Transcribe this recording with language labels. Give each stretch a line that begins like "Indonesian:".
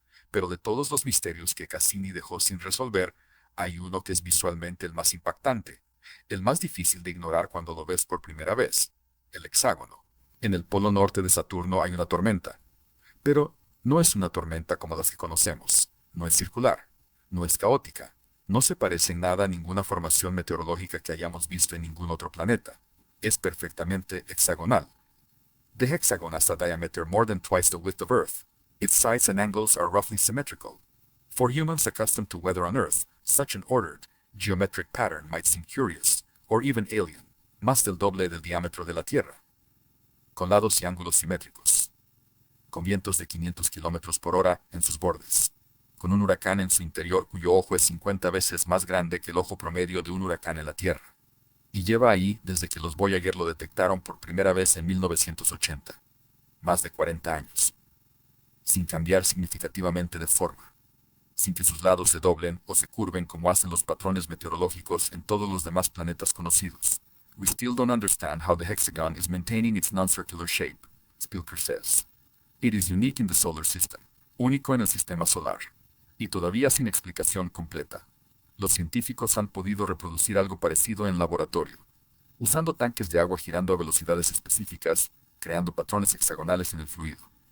Spanish: Pero de todos los misterios que Cassini dejó sin resolver, hay uno que es visualmente el más impactante, el más difícil de ignorar cuando lo ves por primera vez: el hexágono. En el polo norte de Saturno hay una tormenta, pero no es una tormenta como las que conocemos, no es circular, no es caótica, no se parece en nada a ninguna formación meteorológica que hayamos visto en ningún otro planeta. Es perfectamente hexagonal.
English: The hexagon has a diameter more than twice the width of Earth. Its sides and angles are roughly symmetrical. For humans accustomed to weather on Earth, such an ordered, geometric pattern might seem curious, or even alien,
Spanish: más del doble del diámetro de la Tierra, con lados y ángulos simétricos, con vientos de 500 kilómetros por hora en sus bordes, con un huracán en su interior cuyo ojo es 50 veces más grande que el ojo promedio de un huracán en la Tierra. Y lleva ahí desde que los Voyager lo detectaron por primera vez en 1980. Más de 40 años. Sin cambiar significativamente de forma. sin que sus lados se doblen o se curven como hacen los patrones meteorológicos en todos los demás planetas conocidos.
English: We still don't understand how the hexagon is maintaining its non-circular shape, Spilker says. It is unique in the solar system,
Spanish: único en el sistema solar, y todavía sin explicación completa. Los científicos han podido reproducir algo parecido en laboratorio, usando tanques de agua girando a velocidades específicas, creando patrones hexagonales en el fluido.